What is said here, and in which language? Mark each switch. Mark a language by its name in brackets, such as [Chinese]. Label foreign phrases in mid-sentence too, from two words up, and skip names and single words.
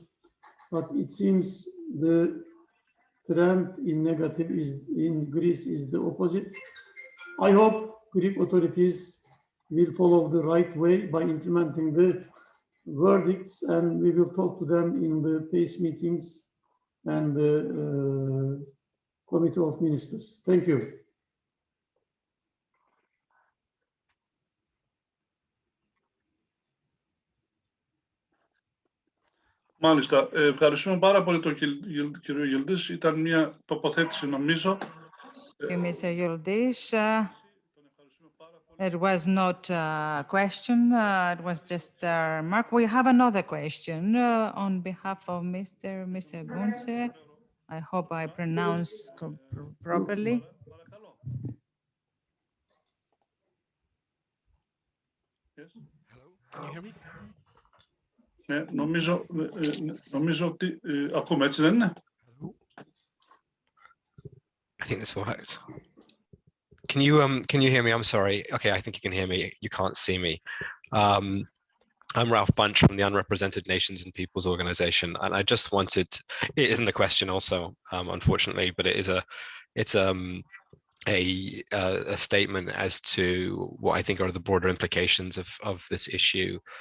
[English] But it seems the trend in negative in Greece is the opposite. I hope Greek authorities will follow the right way by implementing the verdicts, and we will talk to them in the PACE meetings and the Committee of Ministers. Thank you. [Greek] Μάλιστα. Ευχαριστούμε πάρα πολύ τον κύριο Yildiz. Ήταν μια τοποθέτηση, νομίζω. [English] Mr. Yildiz, it was not a question, it was just a remark. We have another question on behalf of Mr. Bunce. I hope I pronounce properly. Yes. Hello, can you hear me? [Greek] Ναι, νομίζω ότι ακούμε, έτσι δεν είναι? [English] I think this worked. Can you hear me? I'm sorry. Okay, I think you can hear me. You can't see me. I'm Ralph Bunch from the Unrepresented Nations and Peoples Organization, and I just wanted, it isn't a question also, unfortunately, but it's a statement as to what I think are the broader implications of this issue.